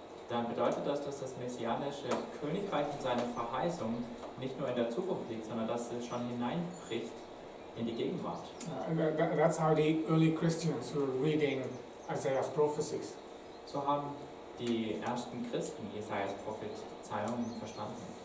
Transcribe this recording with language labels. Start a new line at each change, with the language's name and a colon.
German: dann bedeutet das, dass das messianische Königreich und seine Verheißung nicht nur in der Zukunft liegt, sondern dass es schon hineinbricht in die Gegenwart.
English: That's how the early Christians were reading Isaiah's prophecies.
German: So haben die ersten Christen Jesajas Prophezeiungen verstanden.